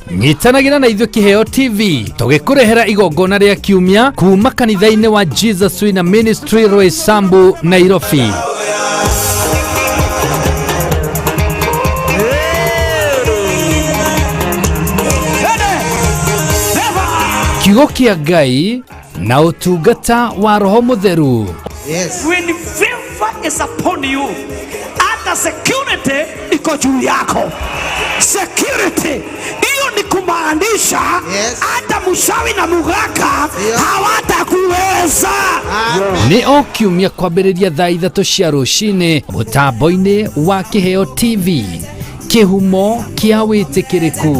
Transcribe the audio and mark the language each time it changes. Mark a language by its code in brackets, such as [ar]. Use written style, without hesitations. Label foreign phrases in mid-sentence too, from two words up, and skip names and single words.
[ki] Nyitanagira na ithuĩ Kiheo TV tũgĩkũrehera igongona rĩa kiumia kuma kanitha-inĩ wa Jesus Wina Ministry Roysambu, Nairobi. Kiugo kĩa Ngai na ũtungata wa Roho Mũtheru. [en] Yes. When favor is upon you, [sw] hata security iko juu yako. Security hiyo ni kumaanisha hata mshawi na mugaka hawatakuweza. [ki] Ni o kiumia kwambĩrĩria thaa 3 cia rũcinĩ mũtambo-inĩ wa Kiheo TV, kĩhumo kĩa wĩtĩkĩrĩku.